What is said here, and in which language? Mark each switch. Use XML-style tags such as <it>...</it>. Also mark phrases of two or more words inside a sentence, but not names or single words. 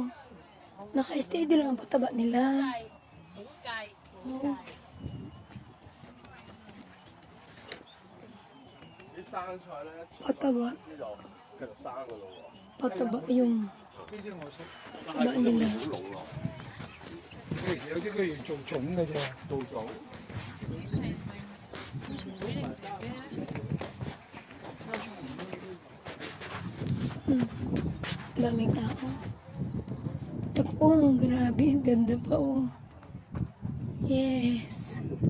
<tl>Naka-steady lang ang pataba nila. Oh. Pataba. Pataba yung pataba nila.</tl> <yue>有啲佢要做種嘅啫，稻種。</yue> <tl>Daming tao. Ito po, grabe. Ang ganda pa, oh. Yes.</tl>